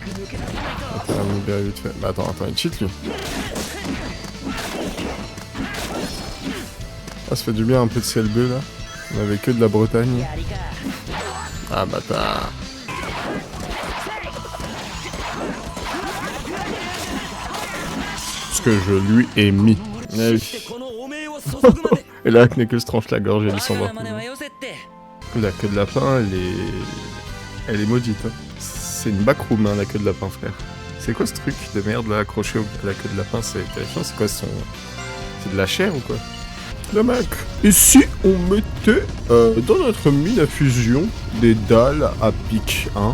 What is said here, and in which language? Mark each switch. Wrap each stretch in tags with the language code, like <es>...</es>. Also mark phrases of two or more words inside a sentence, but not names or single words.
<fr>On va me libérer vite fait. Bah attends, il cheat lui. Ah, ça fait du bien un peu de ciel bleu là. On avait que de la Bretagne. Ah bâtard. Ce que je lui ai mis. Ah oui.</fr> <ja>この汚名を注ぐまで</ja> <fr>Et là, Knuckles tranche la gorge et lui s'en</fr> <ja>我</ja> <fr>va.</fr> <ja>が真似はよせって</ja> <fr>La queue de lapin, elle est maudite. Hein. C'est une backroom, hein, la queue de lapin, frère. C'est quoi ce truc de merde là accroché à la queue de lapin? C'est terrifiant. C'est quoi son... C'est de la chair ou quoi? Le mec. Et si on mettait dans notre mine à fusion des dalles à pic, hein?</fr>